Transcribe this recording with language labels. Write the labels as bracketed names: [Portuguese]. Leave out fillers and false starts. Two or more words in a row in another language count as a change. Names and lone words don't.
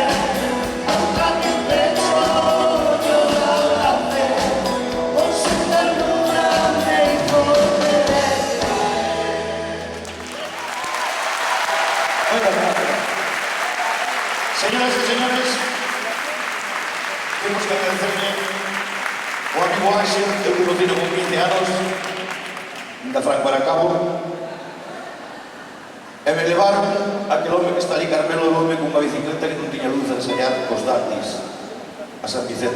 [Spanish] Contra mi pecho yo la abracé, con su ternura me hizo quererle. Muchas gracias. Señoras y señores, [Galician] temos que agradecerle ao amigo Ángel, que eu conocido con 15 anos, da Franco Aracabo, e me levaron aquel home que está ali, Carmelo Lome, con unha bicicleta que non tiña luz a enseñar cos datis a San Vicente.